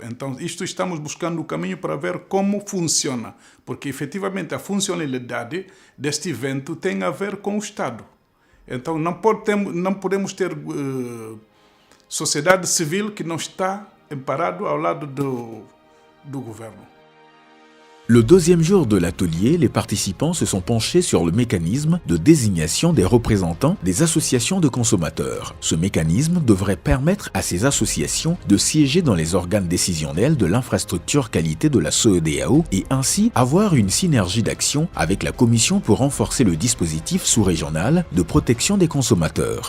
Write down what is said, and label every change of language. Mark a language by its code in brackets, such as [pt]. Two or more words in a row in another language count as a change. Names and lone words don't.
[pt] Então, estamos buscando o caminho para ver como funciona, porque efetivamente a funcionalidade deste evento tem a ver com o Estado. Então, não podemos ter sociedade civil que não está amparado ao lado do governo. [fr] Le deuxième jour de l'atelier, les participants se sont penchés sur le mécanisme de désignation des représentants des associations de consommateurs. Ce mécanisme devrait permettre à ces associations de siéger dans les organes décisionnels de l'infrastructure qualité de la CEDEAO et ainsi avoir une synergie d'action avec la Commission pour renforcer le dispositif sous-régional de protection des consommateurs.